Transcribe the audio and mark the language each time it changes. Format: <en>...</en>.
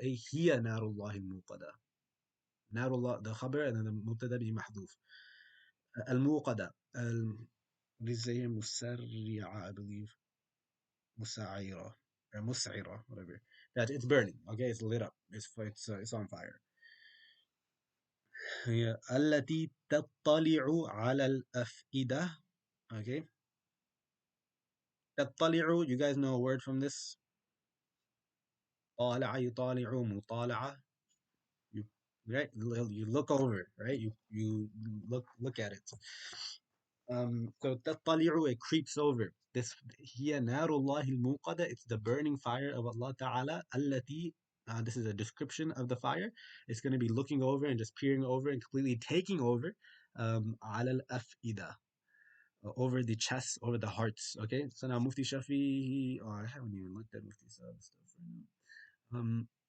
<ar>أي هي نار الله الموقدة. نار الله,</ar> <en>the khabar, and then the mubtada be mahduf.</en> <ar>الموقدة.</ar> <en>What is it?</en> <ar>مسرعة,</ar> <en>I believe.</en> <ar>مسعيرة</ar> <en>or</en> <ar>مسعرة,</ar> <en>whatever. That it's burning. Okay, it's lit up. It's on fire.</en> <ar>هي التي تطلع على الأفئدة.</ar> <en>Okay.</en> <ar>تطلع,</ar> <en>you guys know a word from this?</en> <ar>طالع يطالع مطالعة.</ar> <en>You right? You look over, right? You look at it. So</en> <ar>تطلع,</ar> <en>it creeps over. This</en> <ar>هي نار الله الموقدة.</ar> <en>It's the burning fire of Allah Ta'ala.</en> <ar>التي,</ar> <en>this is a description of the fire. It's going to be looking over and just peering over and completely taking over.</en> <ar>على الأفئدة,</ar> <en>over the chest, over the hearts. Okay, so now Mufti Shafi. Oh, I haven't even looked at Mufti stuff right now.</en>